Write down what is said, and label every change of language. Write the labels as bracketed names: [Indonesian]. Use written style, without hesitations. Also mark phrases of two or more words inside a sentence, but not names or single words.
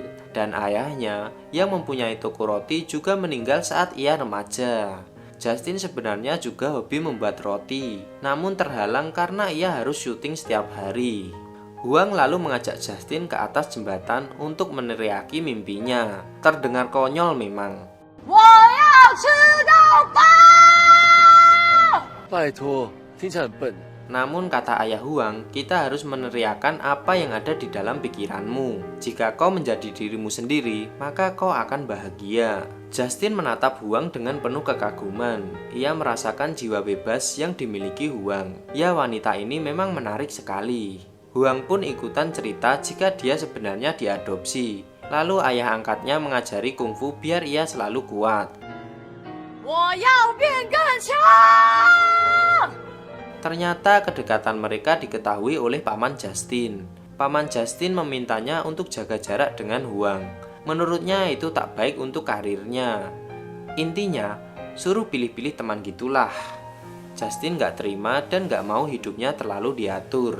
[Indonesian] Dan ayahnya yang mempunyai toko roti juga meninggal saat ia remaja. Justin sebenarnya juga hobi membuat roti, namun terhalang karena ia harus syuting setiap hari. Huang lalu mengajak Justin ke atas jembatan untuk meneriaki mimpinya. Terdengar konyol memang. [Chinese] 我要吃到饱！拜托，听起来很笨。 [Indonesian] Namun kata ayah Huang, kita harus meneriakan apa yang ada di dalam pikiranmu. Jika kau menjadi dirimu sendiri, maka kau akan bahagia. Justin menatap Huang dengan penuh kekaguman. Ia merasakan jiwa bebas yang dimiliki Huang. Ya, wanita ini memang menarik sekali. Huang pun ikutan cerita jika dia sebenarnya diadopsi. Lalu ayah angkatnya mengajari kungfu biar ia selalu kuat. [Chinese] 我要变更强！ [Indonesian] Ternyata kedekatan mereka diketahui oleh paman Justin. Paman Justin memintanya untuk jaga jarak dengan Huang. Menurutnya itu tak baik untuk karirnya. Intinya, suruh pilih-pilih teman gitulah. Justin gak terima dan gak mau hidupnya terlalu diatur.